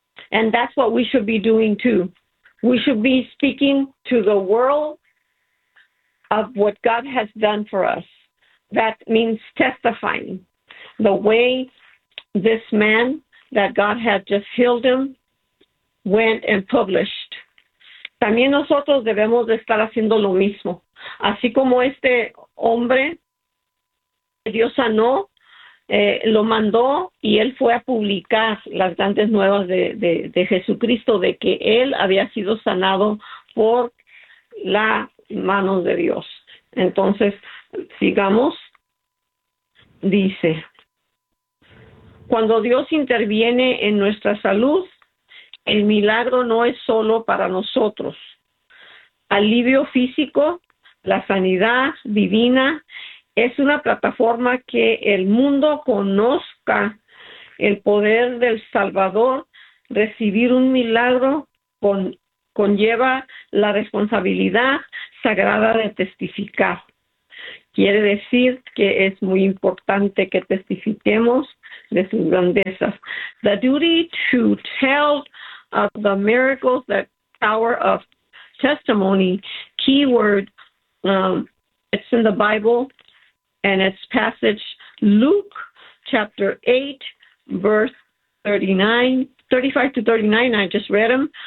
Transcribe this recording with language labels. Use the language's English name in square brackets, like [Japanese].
[English] And that's what we should be doing too. We should be speaking to the world of what God has done for us. That means testifying the way this man that God had just healed him, went and published. [Spanish] También nosotros debemos de estar haciendo lo mismo. Así como este hombre, Dios sanó, lo mandó, y él fue a publicar las grandes nuevas de Jesucristo, de que él había sido sanado por la mano de Dios. Entonces, sigamos. Dice, cuando Dios interviene en nuestra salud, el milagro no es solo para nosotros. Alivio físico, la sanidad divina, es una plataforma que el mundo conozca el poder del Salvador. Recibir un milagro conlleva la responsabilidad sagrada de testificar. Quiere decir que es muy importante que testifiquemos de sus grandezas. [English] The duty to tell of the miracles, the power of testimony, keyword, it's in the Bible, and it's passage Luke chapter 8, verse 35 to 39. I just read them.